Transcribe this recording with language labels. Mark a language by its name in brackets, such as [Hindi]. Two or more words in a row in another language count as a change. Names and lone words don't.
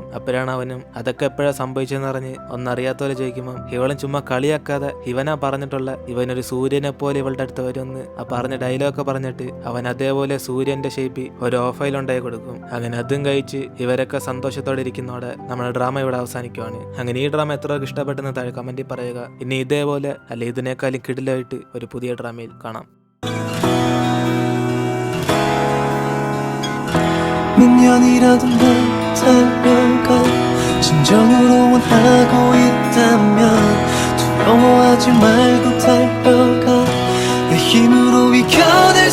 [Malayalam] അപ്പോഴാണ് അവനും അതൊക്കെ എപ്പോഴാണ് സംഭവിച്ചെന്ന് പറഞ്ഞ് ഒന്നറിയാത്തവരെ ചോദിക്കുമ്പോൾ ഇവളും ചുമ്മാ കളിയാക്കാതെ ഇവനാ പറഞ്ഞിട്ടുള്ള ഇവനൊരു സൂര്യനെ പോലെ ഇവളുടെ അടുത്ത് വരുമെന്ന് ആ പറഞ്ഞ ഡയലോഗൊക്കെ പറഞ്ഞിട്ട് അവൻ അതേപോലെ സൂര്യന്റെ ഷേപ്പിൽ ഒരു ഓഫയിൽ ഉണ്ടായി കൊടുക്കും. അങ്ങനെ അതും കഴിച്ച് ഇവരൊക്കെ സന്തോഷത്തോടെ ഇരിക്കുന്നതോടെ നമ്മുടെ ഡ്രാമ ഇവിടെ അവസാനിക്കുവാണ്. അങ്ങനെ ഈ ഡ്രാമ എത്ര ഇഷ്ടപ്പെട്ടെന്ന് താഴെ കമന്റിൽ പറയുക. ഇനി ഇതേപോലെ അല്ലെ ഇതിനേക്കാളും കിടിലായിട്ട് ഒരു പുതിയ ഡ്രാമയിൽ കാണാം. [Korean] 몇 년이라도 널 달려가 진정으로 원하고 있다면 두려워하지 말고 달려가 내 힘으로 이겨